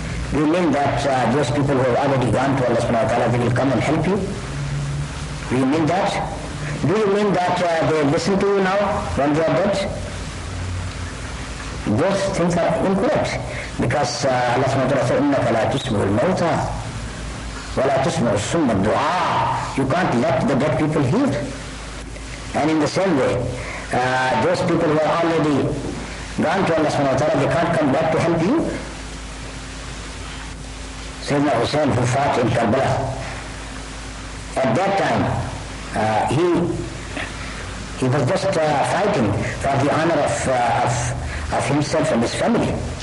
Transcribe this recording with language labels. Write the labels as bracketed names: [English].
[English] Do you mean that those people who have already gone to Allah subhanahu wa ta'ala, they will come and help you? Do you mean that? Do you mean that they listen to you now when they are dead? Those things are incorrect. Because Allah subhanahu wa ta'ala said, [Arabic] إِنَّكَ لَا تُسْمِعُ الْمَوْتَى وَلَا تُسْمِعُ الصُّمَّ الدُّعَاءَ. [English] You can't let the dead people hear. And in the same way, those people who are already gone to Allah subhanahu wa ta'ala, they can't come back to help you. Sayyidina Hussein, who fought in Karbala, at that time, he was just fighting for the honor of himself and his family.